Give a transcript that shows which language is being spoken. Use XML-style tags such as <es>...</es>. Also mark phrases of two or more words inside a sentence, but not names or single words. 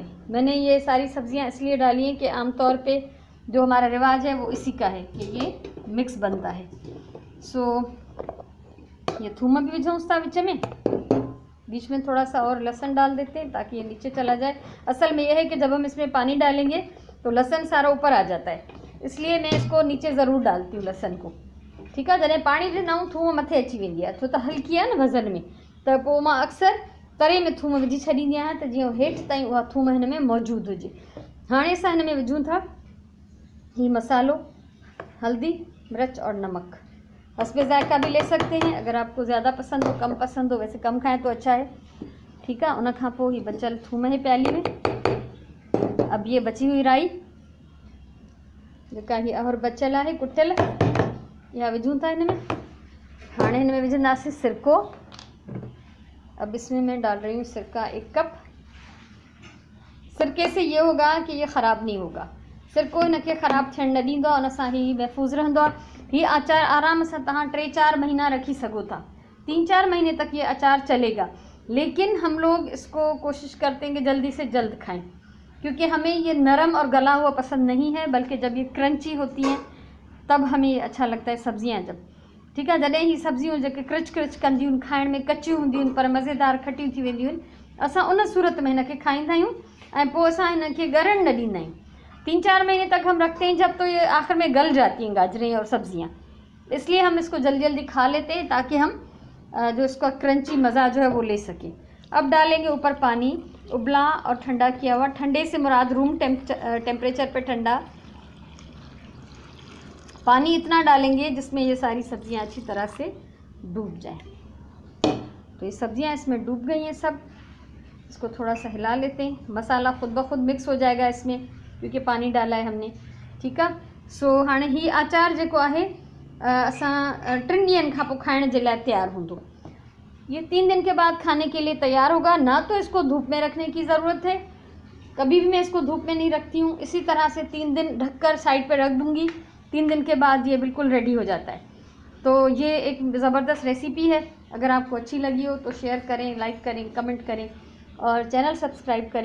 <hi>मैंने ये सारी सब्ज़ियाँ इसलिए डाली हैं कि आमतौर पे जो हमारा रिवाज है वो इसी का है कि ये मिक्स बनता है। सो ये थूम भी</hi> <sd>विझूं था विच में,</sd> <hi>बीच में थोड़ा सा और लहसुन डाल देते हैं ताकि ये नीचे चला जाए। असल में यह है कि जब हम इसमें पानी डालेंगे तो लहसुन सारा ऊपर आ जाता है, इसलिए मैं इसको नीचे ज़रूर डालती हूँ लहसुन को,</hi> <sd>ठीकु आहे। जॾहिं पाणी विझंदाऊं थूम मथे अची वेंदी आहे, छो त हल्की आहे न वज़न में, त पोइ मां अक्सर तरे में थूम विझी छॾींदी आहियां त जीअं हेठि ताईं उहा थूम हिन में मौजूदु हुजे। हाणे असां हिन में विझूं था ही मसालो,</sd> <hi>हल्दी, मिर्च और नमक। हस्बे ज़ायक़ा भी ले सकते हैं, अगर आपको ज़्यादा पसंद हो कम पसंद हो, वैसे कम खाएं तो अच्छा है,</hi> <sd>ठीकु आहे। उन खां पोइ ही बचियल थूम है प्याली में।</sd> <hi>अब ये बची हुई राई</hi> <sd>जेका ही अहर बचियल आहे कुटियल, या विझूं था हिन में। हाणे हिन में विझंदासीं सिरको।</sd> <hi>अब इसमें मैं डाल रही हूँ सिरका 1 कप। सिरके से ये होगा कि ये ख़राब नहीं होगा,</hi> <sd>सिरको इनके ख़राब थियण न ॾींदो आहे, उन सां ही महफ़ूज़ रहंदो आहे। ही अचार आराम से तहाँ 3-4 महीना रखी सको था,</sd> <hi>3-4 महीने तक ये अचार चलेगा। लेकिन हम लोग इसको कोशिश करते हैं कि जल्दी से जल्द खाएं, क्योंकि हमें ये नरम और गला हुआ पसंद नहीं है, बल्कि जब ये क्रंची होती हैं तब हमें ये अच्छा लगता है सब्जियां जब,</hi> <sd>ठीकु आहे। जॾहिं ही सब्जियूं जेके क्रिच क्रिच कंदियूं आहिनि, खाइण में कचियूं हूंदियूं आहिनि पर मज़ेदार खटियूं थी वेंदियूं आहिनि, असां उन सूरत में हिनखे खाईंदा आहियूं ऐं पोइ असां हिनखे ॻरण न ॾींदा आहियूं।</sd> <hi>3-4 महीने तक हम रखते हैं, जब तो ये आखिर में गल जाती हैं गाजरें और सब्जियां, इसलिए हम इसको जल्दी जल्दी खा लेते हैं ताकि हम जो इसका क्रंची मज़ा जो है वो ले सकें। अब डालेंगे ऊपर पानी, उबला और ठंडा किया हुआ। ठंडे से मुराद रूम टेम्परेचर पे ठंडा पानी इतना डालेंगे जिसमें ये सारी सब्जियां अच्छी तरह से डूब जाएं। तो ये सब्जियां इसमें डूब गई हैं सब। इसको थोड़ा सा हिला लेते हैं, मसाला खुद ब खुद मिक्स हो जाएगा इसमें क्योंकि पानी डाला है हमने,</hi> <sd>ठीकु आहे। सो हाणे ही आचार जेको आहे असां 3 ॾींहंनि खां पोइ खाइण जे लाइ तैयार हूंदो।</sd> <hi>ये 3 दिन के बाद खाने के लिए तैयार होगा। ना तो इसको धूप में रखने की ज़रूरत है, कभी भी मैं इसको धूप में नहीं रखती हूँ। इसी तरह से 3 दिन ढककर साइड पर रख दूँगी, 3 दिन के बाद ये बिल्कुल रेडी हो जाता है। तो ये एक ज़बरदस्त रेसिपी है। अगर आपको अच्छी लगी हो तो शेयर करें, लाइक करें, कमेंट करें और चैनल सब्सक्राइब करें।</hi>